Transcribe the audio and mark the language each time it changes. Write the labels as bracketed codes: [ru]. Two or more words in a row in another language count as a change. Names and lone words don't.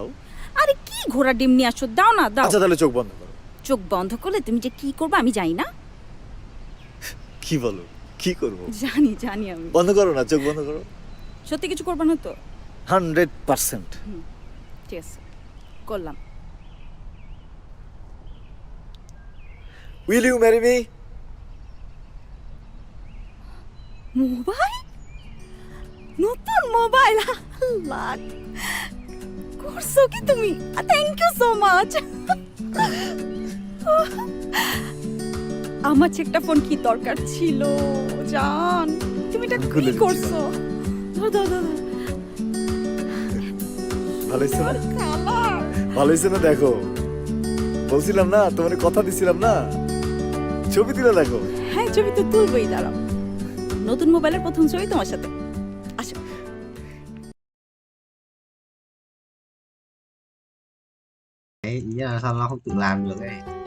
[bn] আরে কি ঘোড়া ডিম নিয়ে আসছো, দাও না দাও। আচ্ছা তাহলে চোখ বন্ধ করো। চোখ বন্ধ করলে তুমি যে কি করবে আমি জানি না। কি বলো, কি করব? জানি জানি আমি। বন্ধ করো না, চোখ বন্ধ করো। সত্যি কিছু করবে না তো? 100%। ঠিক আছে, করলাম। [en] Will you marry me? [bn] মোবাইল, নতুন মোবাইল, আল্লাহ করছো কি তুমি? [en] Thank you so much. [bn] আমার একটা ফোন কি দরকার ছিল জান, তুমি এটা কি করছো? ধর ধর ধর। ভালো হয়েছে না? ভালো হয়েছে না? দেখো বলছিলাম না, তোমার কথা দিছিলাম না, ছবি তুলে দেখো। হ্যাঁ ছবি তো তুলবই, দাঁড়াও। নতুন মোবাইলের প্রথম ছবি তোমার সাথে। আসো। [vi] Ý là sao nó không tự làm được ấy.